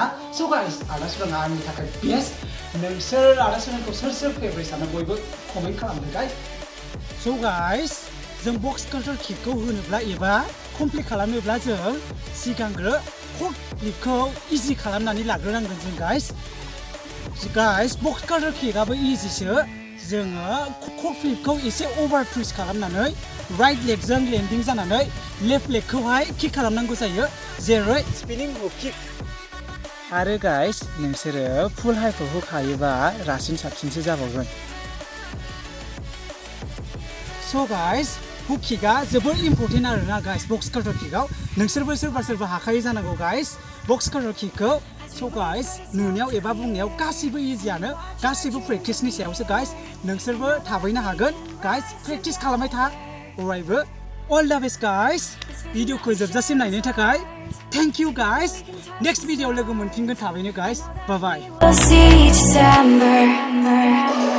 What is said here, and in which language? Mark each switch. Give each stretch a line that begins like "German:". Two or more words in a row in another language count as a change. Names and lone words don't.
English: So guys,
Bodo: आदा सुरांआ आंनि थाखाय बेस्ट. नोंसोर आदा सुरांखौ सोर फेभरेट सानो बयबो कमेन्ट खालामदो guys.
English: So guys,
Bodo: जों Boxcutter kickखौ होनोब्ला एबा कमप्लिट खालामनोब्ला जों सिगांग्रो
English: cut flipkhou
Bodo: इजि खालामनानै लाग्रोनांगोन जों guys. Boxcutter kickआबो इजिसो. जोङो
English: cut flipkhou ese over twist
Bodo: खालामनानै
English: right legjong
Bodo: लेन्डिं जानानै
English: left legkhouhai kick
Bodo: खालामनांगौ जायो. जेरै
English: spinning hook kick.
Bodo: आरो guys, नोंसोरो फुल हाइखौ होखायोबा रासिन साबसिनसो जाबावगोन.
English: So guys, hook kickआ
Bodo: जोबोर इम्पोर्टेन्ट आरोना guys Boxcutter kickआव. नोंसोरबो सोरबा हाखायो जानांगौ guys Boxcutter kickखौ. So guys, नुनायाव एबा बुंनायाव गासैबो इजियानो, गासैबो प्रेक्टिसनि सायावसो guys. नोंसोरबो थाबैनो हागोन guys. प्रेक्टिस खालामबाय था अरायबो.
English: All the best guys.
Bodo: भिडिअखौ जोबजासिम नायनो थाखाय
English: thank you guys. next videoao
Bodo: लोगो मोनफिनगोन थाबैनो guys.
English: Bye bye.